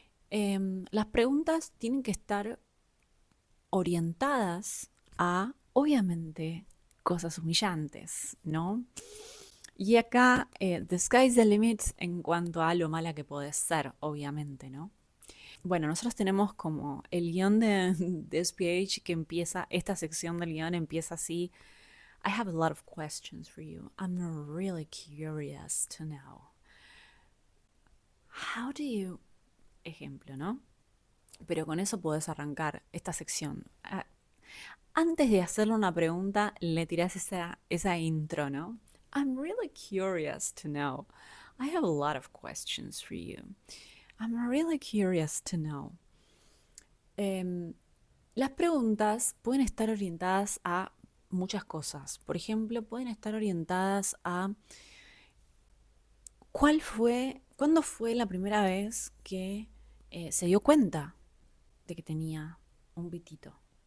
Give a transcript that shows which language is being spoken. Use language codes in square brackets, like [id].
[es] Las preguntas tienen que estar orientadas a, obviamente, cosas humillantes, ¿no? Y acá, [en] the sky's the limit [es] en cuanto a lo mala que podés ser, obviamente, ¿no? Bueno, nosotros tenemos como el guión de SPH que empieza, esta sección del guión empieza así. [en] I have a lot of questions for you. I'm really curious to know. How do you... [es] Ejemplo, ¿no? Pero con eso podés arrancar esta sección. Antes de hacerle una pregunta, le tirás esa intro, ¿no? [en] I'm really curious to know. I have a lot of questions for you. I'm really curious to know. [es] Las preguntas pueden estar orientadas a muchas cosas. Por ejemplo, pueden estar orientadas a cuándo fue la primera vez que se dio cuenta de que tenía un pitito.